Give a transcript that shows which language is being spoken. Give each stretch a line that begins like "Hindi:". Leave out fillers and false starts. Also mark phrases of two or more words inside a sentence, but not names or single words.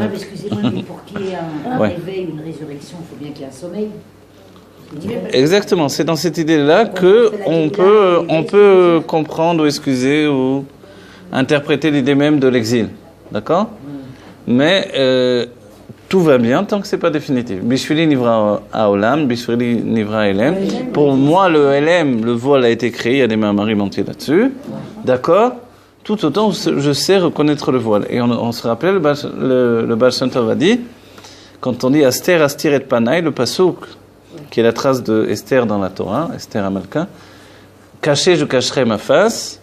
French: excusez-moi, mais pour qu'il y ait un réveil, une résurrection, il faut bien qu'il y ait un sommeil. Exactement, c'est dans cette idée-là que on peut comprendre ou excuser ou interpréter l'idée même de l'exil. D'accord? Mais tout va bien tant que c'est pas définitif.
Hebrew: בשבילי נברא העולם, בשבילי נברא העלם.
French: Pour moi, le elem, le voile a été créé, il y a des maris entiers là-dessus. D'accord? Tout autant je sais reconnaître le voile. Et on se rappelle, le Baal Shem Tov a dit, quand on dit Aster, Astir et Panay, le pasouk, qui est la trace de Esther dans la Torah, Esther Amalka, caché, je cacherai ma face.